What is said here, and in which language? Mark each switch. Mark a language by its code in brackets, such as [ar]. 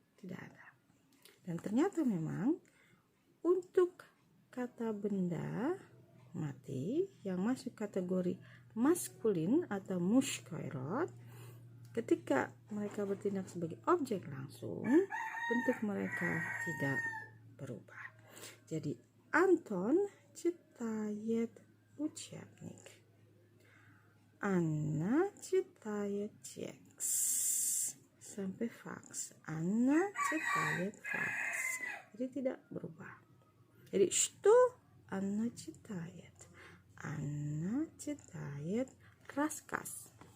[id] Tidak ada. Dan ternyata memang untuk kata benda mati yang masuk kategori maskulin atau mushkoirot, ketika mereka bertindak sebagai objek langsung, bentuk mereka tidak berubah. Jadi [ru] Anton читает учебник. Anna читает текст. [id] Sampai [ru] факс. Anna читает факс. [id] Jadi tidak berubah. Jadi [ru] что Anna читает? Anna читает рассказ.